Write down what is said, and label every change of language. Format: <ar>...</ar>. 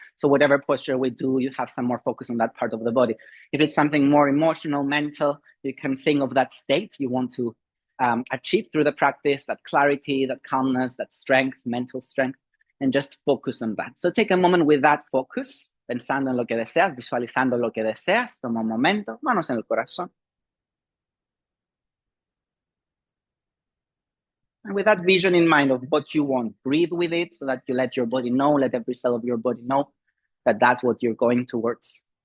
<en>So whatever posture we do, you have some more focus on that part of the body. If it's something more emotional, mental, you can think of that state you want to achieve through the practice, that clarity, that calmness, that strength, mental strength, and just focus on that. So take a moment with that focus,</en> <es>pensando en lo que deseas,</es> <en>visualizando lo que deseas.</en> <es>Toma un momento, manos en el corazón.</es> <en>And with that vision in mind of what you want, breathe with it so that you let your body know, let every cell of your body know that that's what you're going towards.</en>